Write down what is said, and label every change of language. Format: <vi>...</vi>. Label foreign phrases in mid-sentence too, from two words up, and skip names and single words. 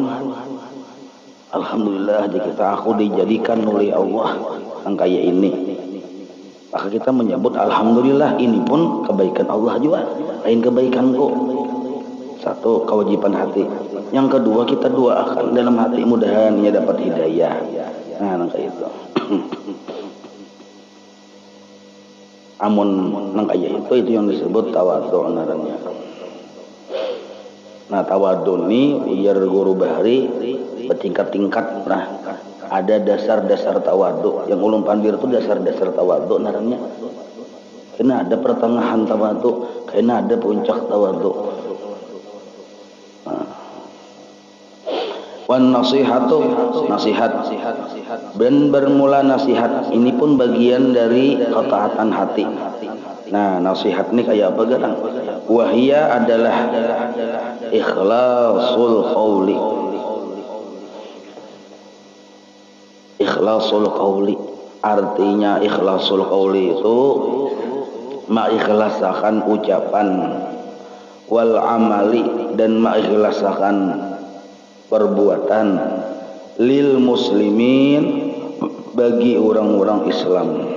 <id>Alhamdulillah aku dijadikan oleh Allah yang kayak ini. Maka kita menyebut alhamdulillah, ini pun kebaikan Allah juga, lain kebaikanku. Satu, kewajiban hati. Yang kedua, kita doakan dalam hati mudahan ia dapat hidayah. Nah, kayak itu.</id> <bjn>Amun nang kayak itu yang disebut tawadhu ngarannya. Nah, tawadhu ini biar guru bahari bertingkat-tingkat. Nah, ada dasar-dasar tawadhu. Yang ulun pandir itu dasar-dasar tawadhu ngarannya. Kena ada pertengahan tawadhu, kena ada puncak tawadhu.</bjn> <ar>Wan nasihatu,</ar> <id>nasihat. Dan bermula nasihat ini pun bagian dari ketaatan hati. Nah, nasihat ini kayak apa gadang? Wahia adalah</id> <ar>ikhlasul qauli. Ikhlasul qauli</ar> <id>artinya</id> <ar>ikhlasul qauli</ar> <id>itu mengikhlaskan ucapan,</id> <ar>wal amali</ar> <id>dan mengikhlaskan perbuatan,</id> <ar>lil muslimin</ar> <id>bagi orang-orang Islam.</id>